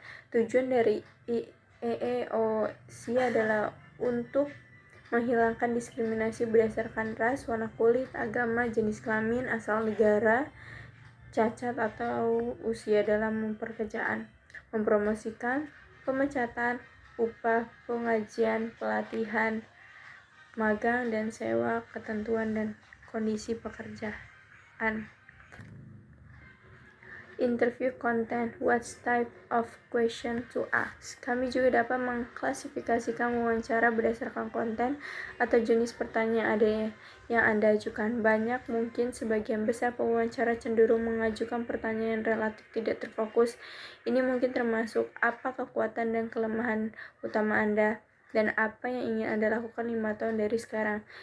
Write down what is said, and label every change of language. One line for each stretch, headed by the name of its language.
Indonesian: tujuan dari EEOC adalah untuk menghilangkan diskriminasi berdasarkan ras, warna kulit, agama, jenis kelamin, asal negara, cacat, atau usia dalam pekerjaan, mempromosikan pemecatan, upah, pengajian, pelatihan, magang, dan sewa, ketentuan dan kondisi pekerjaan.
English: Interview content, what type of question to ask.
Indonesian: Kami juga dapat mengklasifikasikan wawancara berdasarkan konten atau jenis pertanyaan yang Anda ajukan. Mungkin sebagian besar pewawancara cenderung mengajukan pertanyaan relatif tidak terfokus. Ini mungkin termasuk apa kekuatan dan kelemahan utama Anda, dan apa yang ingin Anda lakukan 5 tahun dari sekarang.